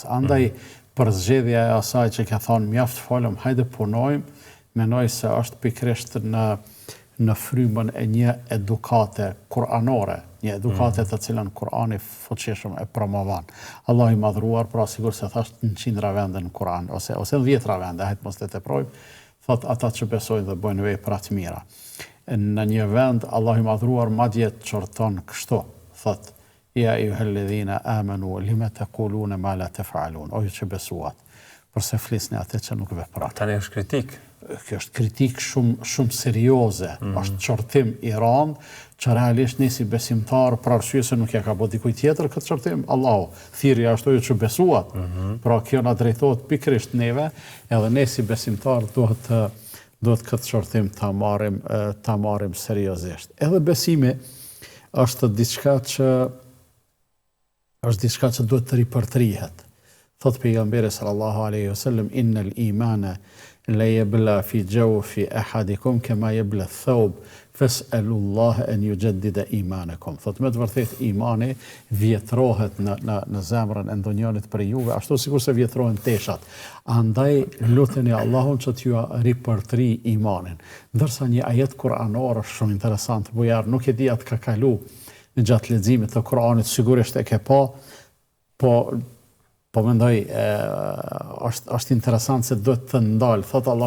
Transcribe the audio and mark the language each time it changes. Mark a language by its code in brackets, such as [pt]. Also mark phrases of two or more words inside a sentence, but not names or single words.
[sq] Andaj për zgjedhja e asaj që ka thonë mjaft folëm, hajde punojmë, menoj se është pikërisht në frymën e një edukate kuranore, një edukate të cilën Kurani fuqishëm e promovon. Allah I madhruar, pra sigur se thashtë në 100 vende në Kuran, ose në 10 vende, hajtë mos të teprojmë, thot ata që besojnë dhe bojnë vepra të mira. Në një vend, Allah I madhruar madje çorton kështu, thot, [ar] يا أيها الذين آمنوا لم تقولون ما لا تفعلون, [sq] o ju që besuat, përse flisni atë që nuk veproni. Tani është kritik. Kjo është kritik shumë serioze, është çortim I rand, që realisht ne si besimtar, për arsye se nuk ja ka bërë dikujt tjetër këtë çortim, Allahu thirrja ashtu ju që besuat. Pra kjo na drejtohet pikërisht neve, edhe ne si besimtar duhet këtë çortim ta marrim seriozisht. Edhe besimi është diçka që duhet të ripërtrihet. Thot pejgamberi [ar] صلى الله عليه وسلم إن الإيمان ليبلى في جوف أحدكم كما يبلى الثوب فاسألوا الله أن يجدد إيمانكم. [sq] Thot me të vërtetë imani vjetrohet në zemrën e ndonjërit për juve, ashtu sikur se vjetrohen teshat. Andaj luteni Allahun që t'ju ripërtri imanin. Ndërsa një ajet kuranor është shumë interesant, bujar, nuk e di atë ka kalu në gjatë leximit të Kuranit, sigurisht e ke pa, po mendoj është interesant se duhet të ndalë, thot Allah.